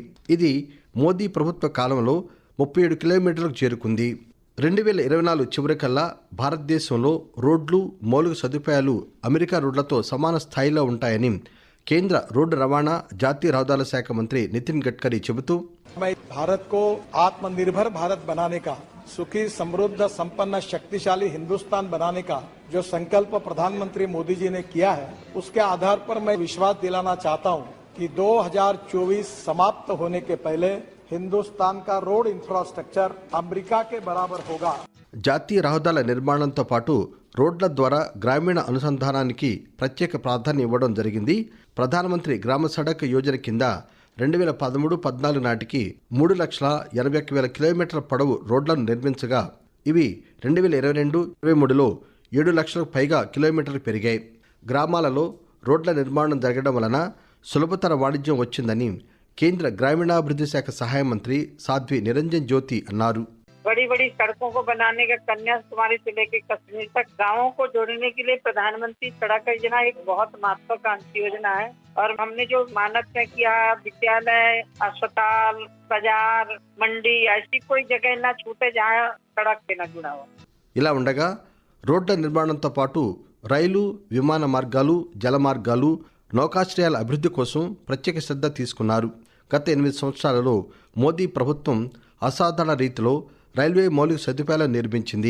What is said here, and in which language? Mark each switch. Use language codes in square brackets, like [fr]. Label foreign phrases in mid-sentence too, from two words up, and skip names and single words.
[te] ఇది మోదీ ప్రభుత్వ కాలంలో 37 కిలోమీటర్లకు చేరుకుంది. 2024 చివరికల్లా భారతదేశంలో రోడ్లు, మౌలిక సదుపాయాలు అమెరికా రోడ్లతో సమాన స్థాయిలో ఉంటాయని కేంద్ర రోడ్డు రవాణా, జాతీయ రహదారుల శాఖ మంత్రి నితిన్ గడ్కరీ చెబుతూ, [hi] भारत को आत्मनिर्भर भारत बनाने का, सुखी, समृद्ध, संपन्न, शक्तिशाली हिंदुस्तान बनाने का जो संकल्प प्रधानमंत्री मोदी जी ने किया है, उसके आधार पर मैं विश्वास दिलाना चाहता हूं कि 2024 समाप्त होने के पहले हिंदुस्तान का [en] road infrastructure [hi] अमेरिका के बराबर होगा. [te] జాతీయ రహదారుల నిర్మాణంతో పాటు రోడ్ల ద్వారా గ్రామీణ అనుసంధానానికి ప్రత్యేక ప్రాధాన్యం ఇవ్వడం జరిగింది. ప్రధానమంత్రి గ్రామ సడక్ యోజన కింద 2013-14 నాటికి 3,81,000 కిలోమీటర్ల పొడవు రోడ్లను నిర్మించగా ఇవి 2022-23లో 7 లక్షలకు పైగా కిలోమీటర్లు పెరిగాయి. గ్రామాలలో రోడ్ల నిర్మాణం జరగడం వలన సులభతర వాణిజ్యం వచ్చిందని కేంద్ర గ్రామీణాభివృద్ధి శాఖ సహాయ మంత్రి సాధ్వి నిరంజన్ జ్యోతి అన్నారు. [hi] बड़ी बड़ी सड़कों को बनाने का कन्याकुमारी से लेकर कश्मीर तक गांवों को जोड़ने के लिए प्रधानमंत्री सड़क योजना एक बहुत महत्वाकांक्षी योजना है. और हमने जो मानक तय किया, विद्यालय, अस्पताल, बाजार, मंडी, ऐसी कोई जगह न छूटे जहाँ सड़क से न जुड़ा हो. [te] ఇలా ఉండగా రోడ్ల నిర్మాణంతో పాటు రైలు, విమాన మార్గాలు, జల మార్గాలు, నౌకాశ్రయాల అభివృద్ధి కోసం ప్రత్యేక శ్రద్ధ తీసుకున్నారు. గత 8 సంవత్సరాలలో మోదీ ప్రభుత్వం అసాధారణ రీతిలో రైల్వే మౌలిక సదుపాయాలను నిర్మించింది.